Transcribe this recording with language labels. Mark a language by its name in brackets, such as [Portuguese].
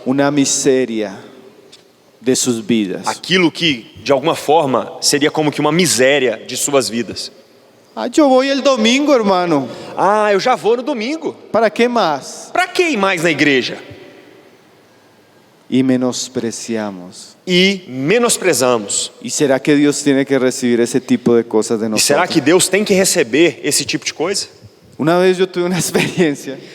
[Spanish] una miseria de sus vidas. [Portuguese] aquilo que, de alguma forma, seria como que uma miséria de suas vidas. [Spanish] Ah, yo voy el domingo, hermano. [Portuguese] Ah, eu já vou no domingo. [Spanish] ¿Para qué más? [Portuguese] Para que ir mais na igreja? [Spanish] Y menospreciamos. [Portuguese] E menosprezamos. [Spanish] ¿Y será que Dios tiene que recibir ese tipo de cosas de [Portuguese] E [Spanish] nosotros? [Portuguese] será que Deus tem que receber esse tipo de coisa? [Spanish] Una vez yo tuve una experiencia.